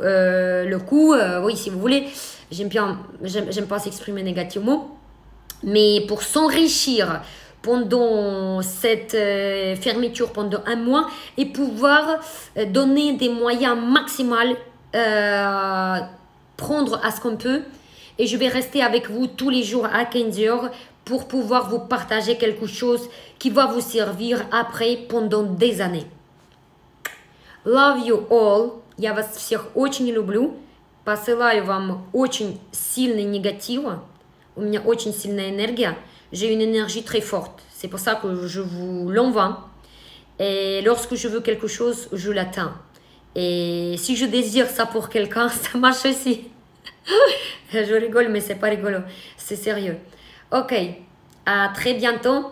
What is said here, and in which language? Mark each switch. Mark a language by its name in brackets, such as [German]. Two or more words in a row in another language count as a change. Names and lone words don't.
[French] Oui, si vous voulez, j'aime pas s'exprimer négativement, mais pour s'enrichir pendant cette fermeture pendant un mois et pouvoir donner des moyens maximaux, prendre à ce qu'on peut. Et je vais rester avec vous tous les jours à 15 h pour pouvoir vous partager quelque chose qui va vous servir après pendant des années. [English] Love you all. [Russian] Я вас всех очень люблю. Посылаю вам очень сильный негатив. У меня очень сильная énergie. [French] J'ai une énergie très forte. C'est pour ça que je vous l'envoie. Et lorsque je veux quelque chose, je l'atteins. Et si je désire ça pour quelqu'un, ça marche aussi. Je rigole, mais c'est pas rigolo. C'est sérieux. Ok, à très bientôt.